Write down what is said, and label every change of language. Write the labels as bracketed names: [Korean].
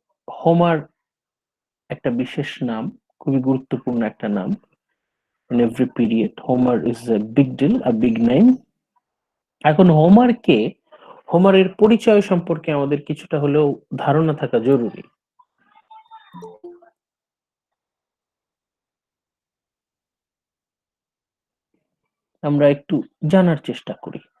[Bangla] Homer একটা বিশেষ নাম, খুবই গুরুত্বপূর্ণ একটা নাম। [English] in every period Homer is a big deal, a big name. [Bangla] এখন হোমারের পরিচয় সম্পর্কে আমাদের কিছুটা হলেও ধারণা থাকা জরুরি। আমরা একটু জানার চেষ্টা করি।